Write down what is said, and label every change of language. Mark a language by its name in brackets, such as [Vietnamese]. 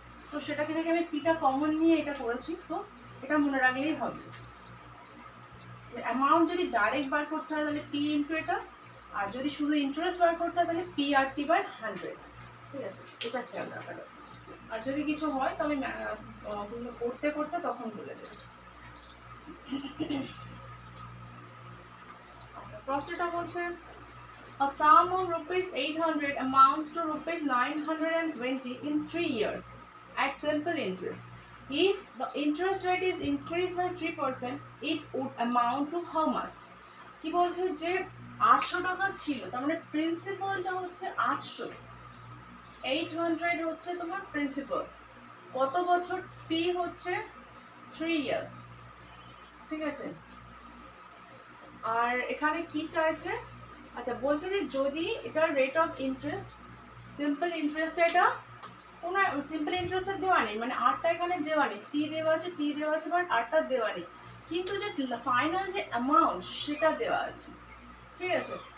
[Bangla] তো সেটাকে থেকে আমি পিটা কমন নিয়ে এটা করেছি, তো এটা মনে রাখলেই হবে যে অ্যামাউন্ট যদি ডাইরেক্ট বার করতে হয় তাহলে পি ইন্টু এটা, আর যদি শুধু ইন্টারেস্ট বার করতে হয় তাহলে পি আর টি বাই 100, ঠিক আছে। এটা খেয়াল রাখা, আর যদি কিছু হয় তো আমি করতে করতে তখন বলে দেবো। আচ্ছা, প্রশ্নটা বলছে [English] a sum of rupees 800 amounts to rupees 920 in 3 years at simple interest. If the interest rate is increased by 3%, it would amount to how much? [Bangla] কি বলছে যে 800 টাকা ছিল, তার মানে প্রিন্সিপালটা হচ্ছে 800, 800 হচ্ছে তোমার প্রিন্সিপাল। কত বছর? টি হচ্ছে 3 ইয়ার্স, ঠিক আছে। আর এখানে কি চাইছে? আচ্ছা, বলছে যে যদি এটার rate of interest simple interest, এটা কোনো সিম্পল ইন্টারেস্টের দেওয়া নেই, মানে আরটা এখানে দেওয়া নেই, পি দেওয়া আছে, টি দেওয়া আছে, বাট আরটা দেওয়া নেই, কিন্তু যে ফাইনাল যে অ্যামাউন্ট সেটা দেওয়া আছে, ঠিক আছে।